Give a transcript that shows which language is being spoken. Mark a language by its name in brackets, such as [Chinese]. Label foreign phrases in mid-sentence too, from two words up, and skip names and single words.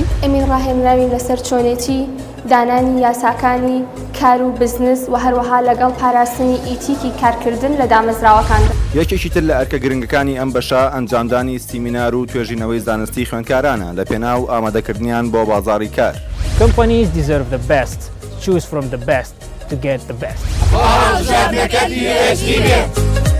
[Central Kurdish] ئەمین ڕاهێنراوین لەسەر چۆنێتی دانانی یاساکانی کار و بزنس و هەروەها لەگەڵ پاراستنی ئیتیکی کارکردن لە دامەزراوەکاندا. یەکێکی تر لە ئەرکە گرنگەکانی ئەم بەشە ئەنجامدانی سیمینار و توێژینەوەی زانستی خوێندکارانە لە پێناو ئامادەکردنیان بۆ بازاڕی کار. [English] Companies deserve the best. Choose from the best to get the best.